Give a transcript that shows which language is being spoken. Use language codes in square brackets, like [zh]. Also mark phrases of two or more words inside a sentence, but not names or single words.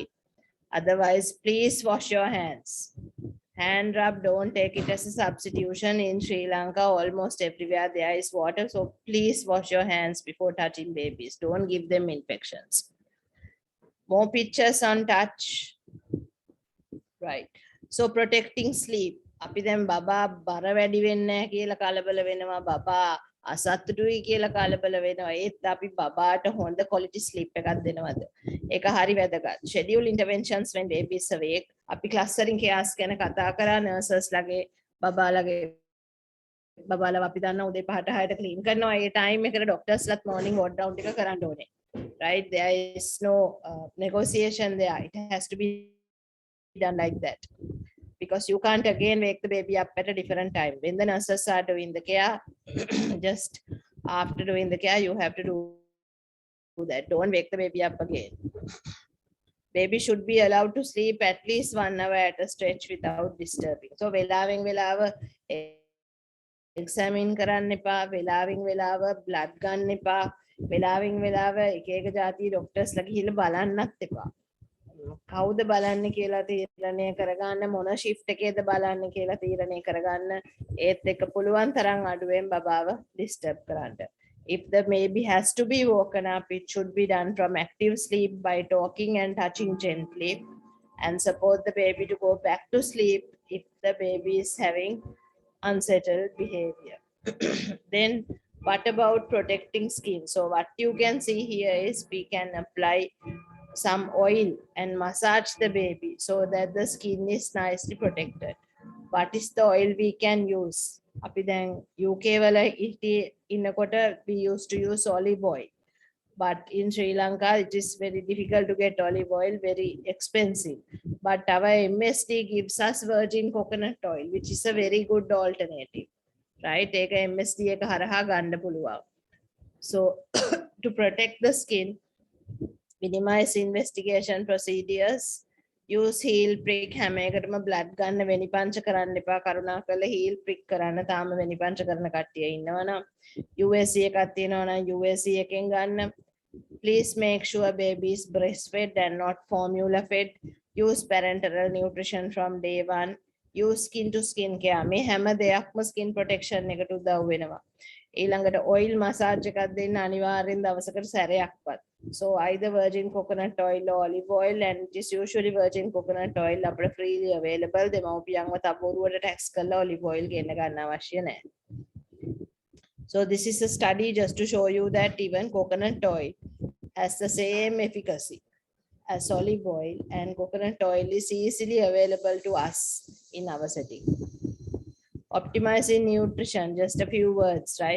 [en] Otherwise, please wash your hands. Hand rub, don't take it as a substitution. In Sri Lanka, almost everywhere there is water. So please wash your hands before touching babies. Don't give them infections. More pictures on touch. Right. So protecting sleep. [si] අපි දැන් බබා බර වැඩි වෙන්නේ නැහැ කියලා කලබල වෙනවා, බබා අසතුටුයි කියලා කලබල වෙනවා. ඒත් අපි බබාට හොඳ [en] quality sleep [si] එකක් දෙනවද? ඒක හරි වැදගත්. [en] Schedule interventions when baby is awake. [si] අපි [en] clustering chaos [si] ගැන කතා කරා, nurses ලගේ බබාලව අපි දන්නා උදේ 5ට 6ට clean කරනවා. ඒ time එකට doctors ලත් [en] morning ward round [si] එක කරන්න ඕනේ. [en] Right? There is no negotiation there. It has to be done like that, because you can't again wake the baby up at a different time. When the nurses are doing the care, just after doing the care, you have to do that. Don't wake the baby up again. Baby should be allowed to sleep at least 1 hour at a stretch without disturbing. [si] So වෙලාවෙන් වෙලාව examine කරන්න එපා, වෙලාවෙන් වෙලාව blood ගන්න එපා, වෙලාවෙන් වෙලාව එක එක જાති doctors ලා ගිහිල්ලා බලන්නත් එපා. කවුද බලන්නේ කියලා තීරණය කරගන්න, මොන shift එකේද බලන්නේ කියලා තීරණය කරගන්න. ඒත් එක පුළුවන් තරම් අඩුවෙන් බබාව disturb කරන්න. [en] If the baby has to be woken up, it should be done from active sleep by talking and touching gently, and support the baby to go back to sleep if the baby is having unsettled behavior. Then what about protecting skin? So what you can see here is we can apply some oil and massage the baby so that the skin is nicely protected. What is the oil we can use? [si] අපි දැන් UK වල ඉන්නකොට [en] we used to use olive oil, but in Sri Lanka it is very difficult to get olive oil, very expensive. But our MSD gives us virgin coconut oil, which is a very good alternative, right? [si] ඒක MSD එක හරහා ගන්න පුළුවන්. [en] So to protect the skin, minimize investigation procedures, use heel prick. [si] හැම එකටම blood ගන්න, වෙනි පංච කරන්න එපා. කරුණාකරලා [en] heel prick [si] කරන්න. තාම වෙනි පංච කරන කට්ටිය ඉන්නවනම් USC එකක් තියෙනවා නම් USC එකෙන් ගන්න. [en] Please make sure baby is breastfed and not formula fed. Use parenteral nutrition from day 1. Use skin to skin care. [si] මේ හැම දෙයක්ම skin protection එකට උදව් වෙනවා. ඊළඟට [en] oil massage [si] එකක් දෙන්න අනිවාර්යෙන් දවසකට සැරයක්වත්. [en] So either virgin coconut oil or olive oil, and it is usually virgin coconut oil අපිට freely available. [si] දෙමව්පියන්ව තබුරුවට tax කරලා [en] olive oil [si] ගෙන්න ගන්න අවශ්‍ය නැහැ. [en] So this is a study just to show you that even coconut oil has the same efficacy as olive oil, and coconut oil is easily available to us in our setting. Optimizing nutrition, just a few words, right?